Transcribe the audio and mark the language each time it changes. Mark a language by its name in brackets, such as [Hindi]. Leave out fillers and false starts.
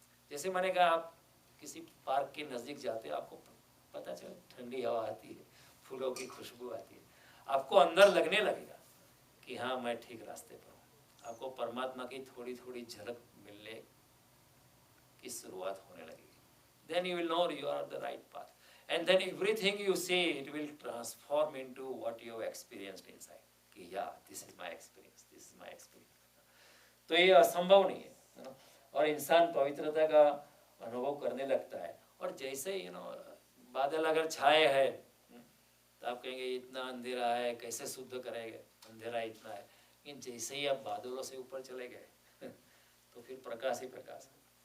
[Hindi] जैसे मैंने कहा, आप किसी पार्क के नज़दीक जाते हो, आपको पता चले ठंडी हवा आती है, फूलों की खुशबू आती है, आपको अंदर लगने लगेगा कि हाँ मैं ठीक रास्ते पर हूँ। आपको परमात्मा की थोड़ी थोड़ी झलक मिलने की शुरुआत होने लगेगी। [English] Then you will know you are on the right path. And then everything you see, it will transform into what you have experienced inside. [Hindi] कि [English] yeah, this is my experience, this is my experience. [Hindi] तो ये असंभव नहीं है ना? और इंसान पवित्रता का अनुभव करने लगता है। और जैसे बादल अगर छाए है तो आप कहेंगे इतना अंधेरा है, कैसे शुद्ध करेंगे, अंधेरा इतना है। लेकिन जैसे ही आप बादलों से ऊपर चले गए तो फिर प्रकाश ही प्रकाश है।